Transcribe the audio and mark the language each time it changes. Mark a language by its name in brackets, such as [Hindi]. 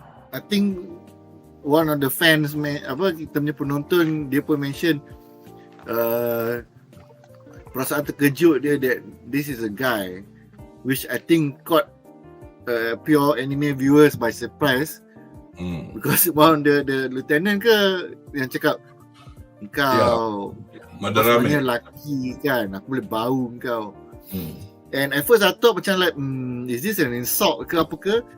[English] I think one of the fans, [Malay] kita punya penonton, dia pun mention perasaan terkejut dia [English] that this is a guy, which I think caught pure anime viewers by surprise. Because one the lieutenant [Malay] ke yang cakap kau sebenarnya lelaki kan, aku boleh bau kau. [English] And at first I thought macam like is this an insult [Malay] ke apa ke?